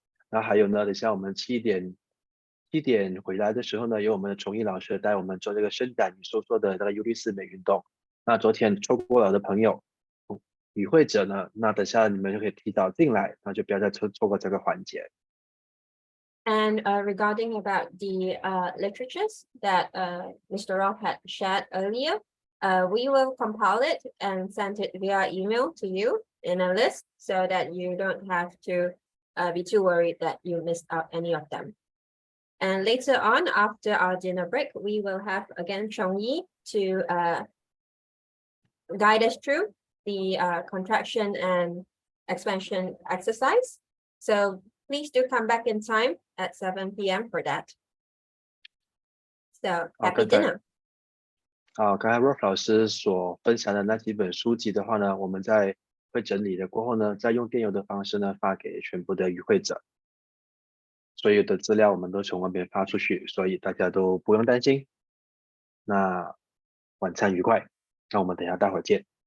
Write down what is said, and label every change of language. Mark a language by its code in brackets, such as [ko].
[zh] 那还有呢，等下我们7点回来的时候呢，有我们的崇义老师带我们做这个伸展与收缩的这个U6美运动。那昨天错过了的朋友，与会者呢，那等下你们就可以提早进来，那就不要再错过这个环节。 [en] And regarding about the literatures that Mr. Rolf had shared earlier, we will compile it and send it via email to you in a list so that you don't have to be too worried that you missed out any of them. And later on, after our dinner break, we will have again Chongyi to guide us through the contraction and expansion exercise. So please do come back in time at 7 p.m. for that. So happy dinner. [zh] 刚才 Rolf 老师所分享的那几本书籍的话呢，我们在会整理了过后呢，再用电邮的方式呢发给全部的与会者。所有的资料我们都从外面发出去，所以大家都不用担心。那晚餐愉快，那我们等一下待会儿见。